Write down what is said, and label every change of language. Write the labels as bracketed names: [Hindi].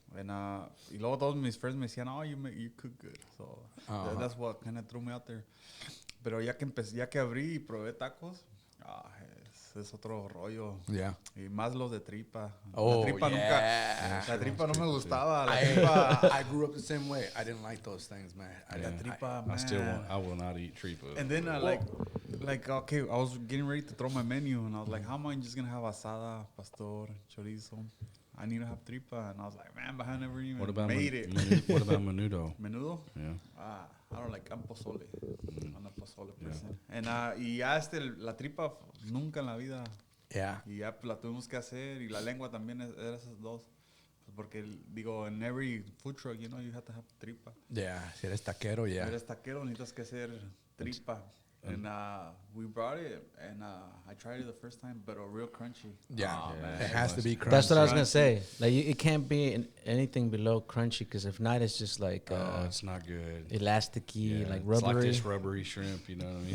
[Spanish] And y luego todos mis friends me decían, oh, [English] you cook good. So that's what kind of threw me out there. [Spanish] Pero ya que abrí y probé tacos, es otro rollo. [English] Yeah. [Spanish] Y más los de tripa. [English] Oh, [Spanish] la tripa [English] yeah. [Spanish] la tripa no me gustaba. La [English] I [Spanish] tripa, [English] grew up the same way. I didn't like those things, man. [Spanish] la tripa, [English] I will not eat tripa. And then okay, I was getting ready to throw my menu, and I was like, how am I just gonna have asada, pastor, chorizo? I need to have tripa, and I was like, man, but I never even made it. What about menudo? Menudo? Yeah. I don't like pozole. I'm a pozole person. And [Spanish] y ya la tripa nunca en la vida. [English] Yeah. [Spanish] Y ya la tuvimos que hacer, y la lengua también era esas dos. Porque digo, [English] in every food truck, you have to have tripa. Yeah. [Spanish] Si eres taquero, Si [English] yeah. [Spanish] eres taquero, necesitas que hacer tripa. [English] And we brought it, and I tried it the first time, but real crunchy. Yeah. Oh, man. It has to be crunchy. That's what I was gonna say. Like, it can't be anything below crunchy, because if not, it's just like It's not good. elasticy, like It's rubbery. like this rubbery shrimp, you know what I mean?